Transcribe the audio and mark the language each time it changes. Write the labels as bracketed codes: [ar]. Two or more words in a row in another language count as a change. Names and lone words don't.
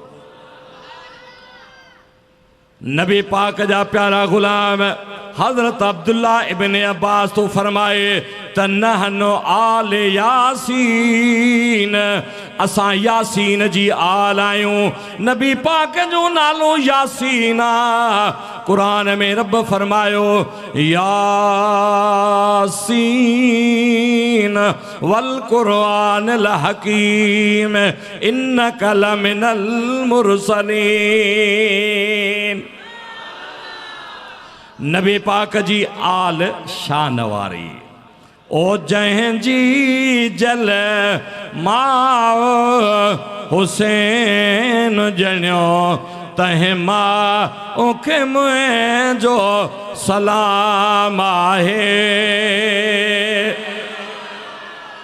[sd] नबी पाक जा प्यारा गुलाम हजरत अब्दुल्ला इब्ने अब्बास तो फरमाए त [ar] نحن آل يس [sd] असां यासीन जी आल आयूं। नबी पाक जो नालो यासीन कुरान में रब फरमायो [ar] يس والقرآن الحكيم إنك لمن المرسلين. [sd] नबी पाक जी आल शान वारी ओ जंहिंजी जल मां हुसैन जणियो तंहिं मां उखे मुंहिंजो सलाम आहे।